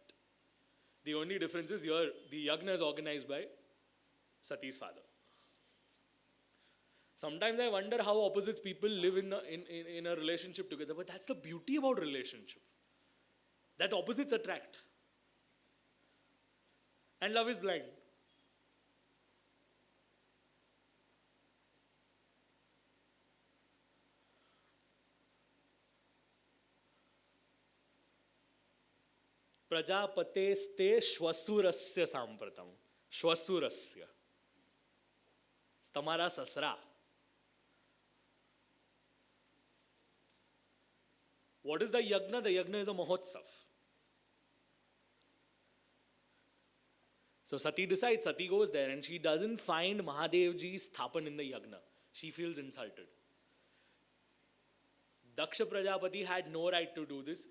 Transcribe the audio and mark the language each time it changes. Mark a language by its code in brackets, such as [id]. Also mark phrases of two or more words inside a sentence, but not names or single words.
[en] The only difference is here the yagna is organized by Sati's father. Sometimes I wonder how opposites people live in a relationship together, but that's the beauty about relationship. That opposites attract. And love is blind. [sa] प्रजापतेस्ते श्वसुरस्य सांप्रतम. श्वसुरस्य. [gu] તમારા સસરા. [en] What is the yagna? The yagna is a mahotsav. So Sati decides, Sati goes there and she doesn't find Mahadevji's sthapan in the yagna. She feels insulted. Daksha Prajapati had no right to do this.